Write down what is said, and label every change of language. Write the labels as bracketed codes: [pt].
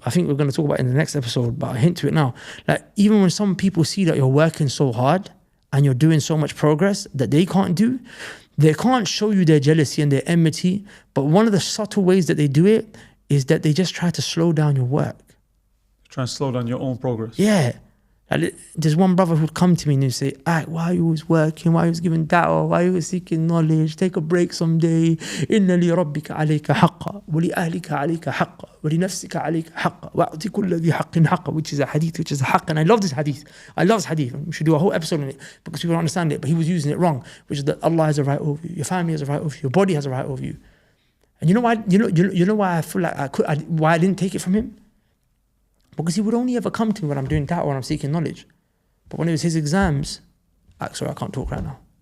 [en] I think we're going to talk about it in the next episode, but I hint to it now. Like, even when some people see that you're working so hard and you're doing so much progress that they can't do, they can't show you their jealousy and their enmity. But one of the subtle ways that they do it is that they just try to slow down your work. Try and slow down your own progress. Yeah. There's one brother who'd come to me and he'd say, why are you always working? Why are you always giving da'wah? Why are you always seeking knowledge? Take a break someday. [ar] إِنَّ لِرَبِّكَ عَلَيْكَ حَقًّا وَلِأَهْلِكَ عَلَيْكَ حَقًّا وَلِنَفْسِكَ عَلَيْكَ حَقًّا وَأَعْطِ كُلَّ ذِي حَقٍّ حَقًّا, [en] which is a hadith, which is a haqq. And I love this hadith. I love this hadith. We should do a whole episode on it because people don't understand it. But he was using it wrong, which is that Allah has a right over you. Your family has a right over you. Your body has a right over you. And you know why? You know why I feel like why I didn't take it from him? Because he would only ever come to me when I'm doing da'wah or I'm seeking knowledge. But when it was his exams, sorry, I can't talk right now.